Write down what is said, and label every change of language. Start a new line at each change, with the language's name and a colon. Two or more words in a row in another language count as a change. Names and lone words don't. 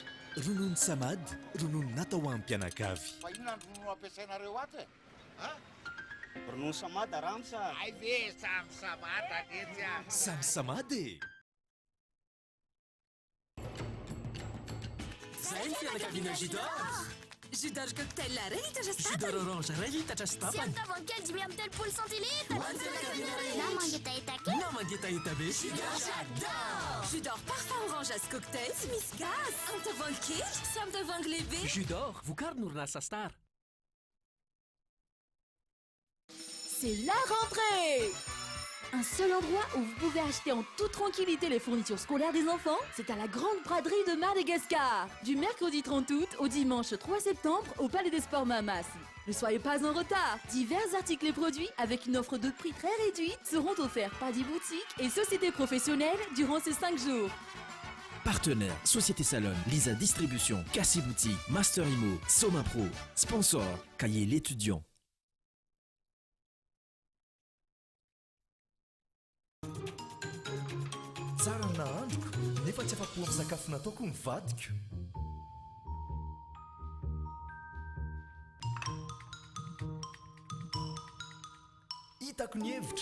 Malagasy: Ronono samady, ronono natao ho an'ny mpianakavy. Fa inona ny ronono ampiasainareo ato e? Ronono samady aramsa. Ay ve samy samady aketsy. Samy samady. Zay ny fianakaviana jus d'or. Jus d'orge cocktail la ray litatra sy Jus d'or orange ray litatra sy tapany. Sy amin'ny kely 5,3 centilitra. Ho an'ny fianakaviana rehetra. Na mangetaheta kely. Na mangetaheta be.
French: J'adore. Jus d'or parfum orange cocktail
Malagasy: sy misy gaz. Amin'ny tavoahangy kely sy amin'ny tavoahangy lehibe. Jus d'or, vokariny orinasa Star.
French: C'est la rentrée! Un seul endroit où vous pouvez acheter en toute tranquillité les fournitures scolaires des enfants, c'est à la Grande Braderie de Madagascar. Du mercredi 30 août au dimanche 3 septembre au Palais des Sports Mamas. Ne soyez pas en retard. Divers articles et produits avec une offre de prix très réduite seront offerts par des boutiques et sociétés professionnelles durant ces 5 jours. Partenaires, Société Salon, Lisa Distribution, Cassie Boutique, Master Imo, Soma Pro. Sponsor, Cahier l'étudiant.
Malagasy: Tsara ny nahandroko nefa tsy afa-po amin'ny sakafo nataoko ny vadiko. Hitako ny hevitra.